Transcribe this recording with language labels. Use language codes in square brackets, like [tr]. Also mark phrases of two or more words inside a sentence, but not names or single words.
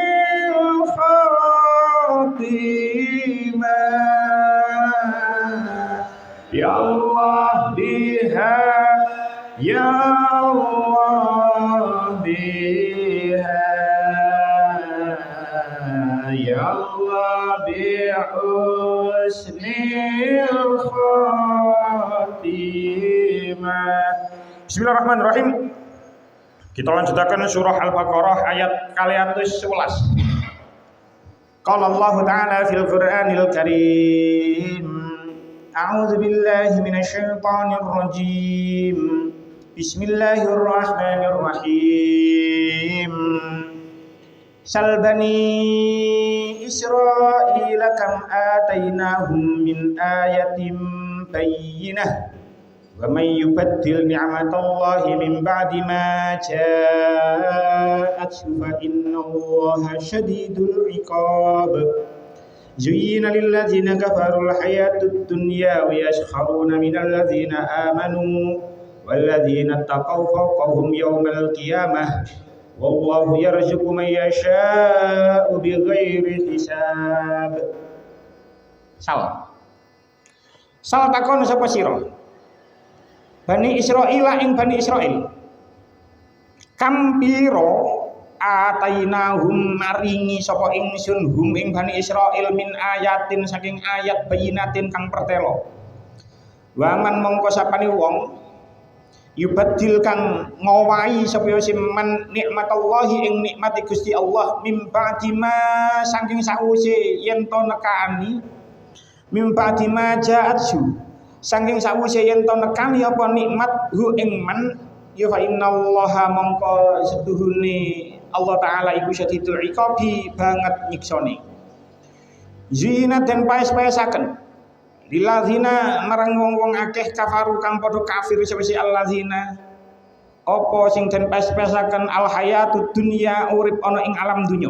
[ar] الخاتمة يا الله بها يا الله بها يا الله بحسن الخاتمة. Bismillahirrahmanirrahim. [id] Kita lanjutkan surah Al-Baqarah ayat kaliatus 11. [ar] قال الله تعالى في القرآن الكريم. أعوذ بالله من الشيطان الرجيم. Bismillahirrahmanirrahim. سل بني إسرائيل كم آتيناهم من آية بينة ومن يبدل نعمة الله من بعد ما جاءته فإن الله شديد العقاب. زين للذين كفروا الحياة الدنيا ويسخرون من الذين آمنوا والذين اتقوا فوقهم يوم القيامة والله يرزق من يشاء بغير حساب. [jv] Sal takon sapa sira Bani Israil ing Bani Israil kam pira atainahum maringi sapa ingsun hum ing Bani Israil [ar] من آية [jv] saking ayat bayinatin kang pertelo waman mongko sapane wong yubadil kang ngowahi sapa man nikmatallahi ing nikmati Gusti Allah [ar] من بعد ما [jv] saking sawise yen to nekani [ar] من بعد ما جاءته [jv] saking sawise yen to nekani apa nikmat hu ing man ya [ar] فإن الله [jv] mongko setuhune Allah taala iku [ar] شديد العقاب [jv] banget nyiksane. Zina den paes-paesaken lilladzina marang wong-wong akeh kafaru kang padha kafir sawise alladzina apa sing den paes-paesaken [ar] الحياة الدنيا [jv] urip ana ing alam dunya.